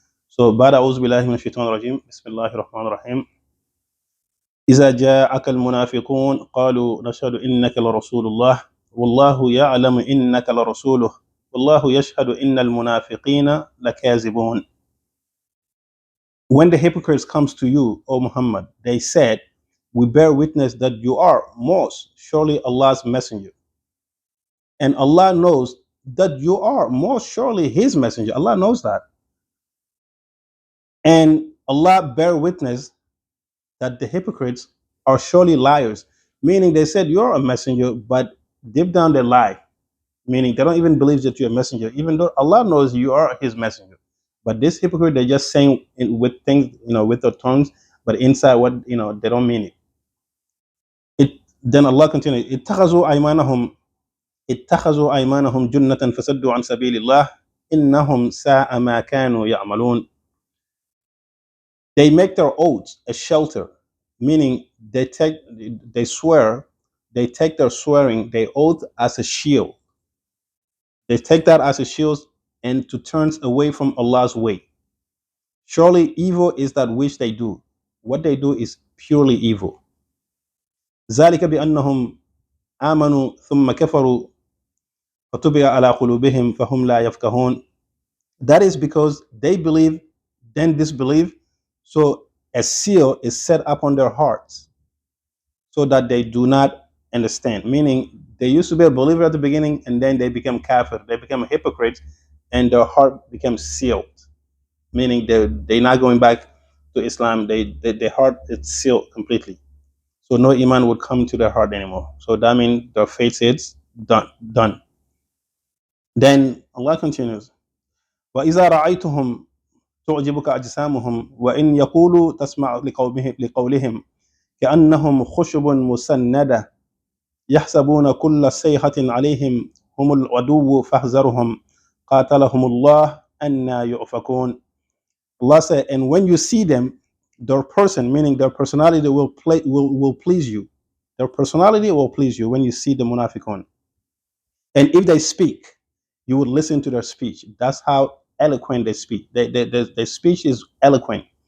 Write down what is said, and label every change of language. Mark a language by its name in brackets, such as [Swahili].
[English] So, [Arabic] بعد أعوذ بالله من الشيطان الرجيم بسم الله الرحمن الرحيم إذا جاءك المنافقون قالوا نشهد إنك لرسول الله والله يعلم إنك لرسوله والله يشهد إن المنافقين لكاذبون. [English] When the hypocrites comes to you, O Muhammad, they said, we bear witness that you are most surely Allah's messenger. And Allah knows that you are most surely his messenger. Allah knows that. And Allah bear witness that the hypocrites are surely liars. Meaning they said you're a messenger, but deep down they lie. Meaning they don't even believe that you're a messenger, even though Allah knows you are his messenger. But this hypocrite, they're just saying with things, with their tongues, but inside what, they don't mean it. Then Allah continues, [Arabic] اتخذوا أيمانهم جنة فسدوا عن سبيل الله إنهم ساء ما كانوا يعملون. [English] They make their oaths a shelter, meaning they swear, they take their swearing, they oath as a shield. They take that as a shield and to turn away from Allah's way. Surely evil is that which they do. What they do is purely evil. [Arabic] ذلك بأنهم آمنوا ثم كفروا فطبع على قلوبهم فهم لا يفقهون. [English] That is because they believe, then disbelieve, so a seal is set up on their hearts so that they do not understand. Meaning they used to be a believer at the beginning and then they become kafir, they become hypocrites, and their heart becomes sealed. Meaning they're not going back to Islam, their heart is sealed completely. So no iman would come to their heart anymore. So that means their faith is done. Then Allah continues, [Arabic] وَإِذَا رَأَيْتُهُمْ تعجبك أجسامهم وإن يقولوا تسمع لقولهم كأنهم خشب مسندة يحسبون كل صيحة عليهم هم العدو فاحذرهم قاتلهم الله أنى يؤفكون. [English] Allah said, and when you see them, their person, meaning their personality, will please you. Their personality will please you when you see the munafiqun. And if they speak, you would listen to their speech. That's how eloquent they speak. Their speech is eloquent.